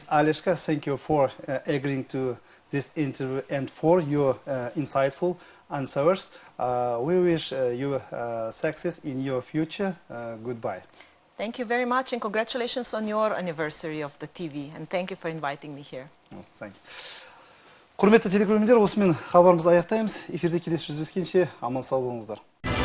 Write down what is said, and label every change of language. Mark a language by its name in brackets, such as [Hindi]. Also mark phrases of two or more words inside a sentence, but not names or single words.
[English] Aleska, thank you for agreeing to this interview and for your insightful answers. We wish you success in your future. Goodbye. Thank you very much, and congratulations on your anniversary of the TV, and thank you for inviting me here. Thank you. [Kazakh] Құрметті телекөрермендер, осымен хабарымызды аяқтаймыз. Эфирде келесі жүздескенше аман сау болыңыздар.